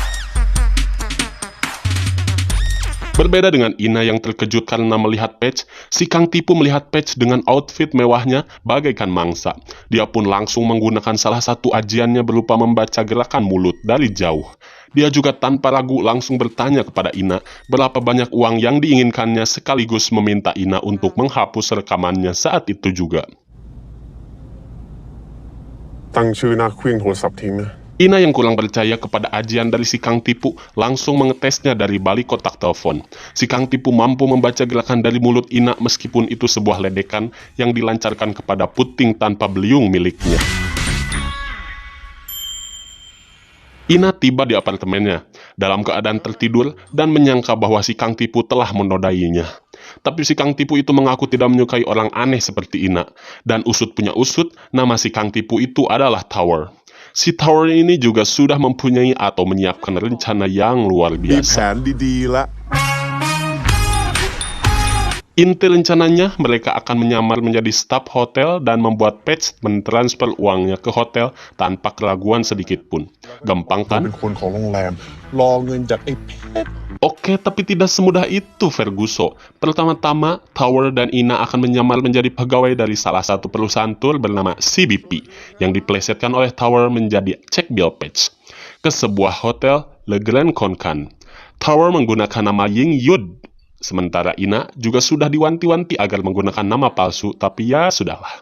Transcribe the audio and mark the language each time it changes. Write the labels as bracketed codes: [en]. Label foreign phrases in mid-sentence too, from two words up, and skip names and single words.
[id] Berbeda dengan Ina yang terkejut karena melihat Patch, si Kang Tipu melihat Patch dengan outfit mewahnya bagaikan mangsa. Dia pun langsung menggunakan salah satu ajiannya berupa membaca gerakan mulut dari jauh. Dia juga tanpa ragu langsung bertanya kepada Ina berapa banyak uang yang diinginkannya sekaligus meminta Ina untuk menghapus rekamannya saat itu juga. [th] ตั้งชื่อหน้าเครื่องโทรศัพท์ทิ้งนะ [id] Ina yang kurang percaya kepada ajian dari si Kang Tipu langsung mengetesnya dari balik kotak telepon. Si Kang Tipu mampu membaca gerakan dari mulut Ina meskipun itu sebuah ledekan yang dilancarkan kepada puting tanpa beliung miliknya. Ina tiba di apartemennya dalam keadaan tertidur dan menyangka bahwa si Kang Tipu telah menodainya. Tapi si Kang Tipu itu mengaku tidak menyukai orang aneh seperti Ina. Dan usut punya usut, nama si Kang Tipu itu adalah Tower. Si Tower ini juga sudah mempunyai atau menyiapkan rencana yang luar [th] มีแผ [id] biasa. [th] นดีๆละ [id] Inti rencananya, mereka akan menyamar menjadi staf hotel dan membuat Patch mentransfer uangnya ke hotel tanpa keraguan sedikit pun. Gampang [th] เรา [id] kan? [th] เป็นคนของโรงแรม รอเงินจากไอ้เพชร [id] Oke, tapi tidak semudah itu, Ferguso. Pertama-tama, Tower dan Ina akan menyamar menjadi pegawai dari salah satu perusahaan tur bernama CBP, yang diplesetkan oleh Tower menjadi cek bill Patch ke sebuah hotel Le Grand Concan. Tower menggunakan nama Ying Yud, sementara Ina juga sudah diwanti-wanti agar menggunakan nama palsu, tapi ya sudahlah.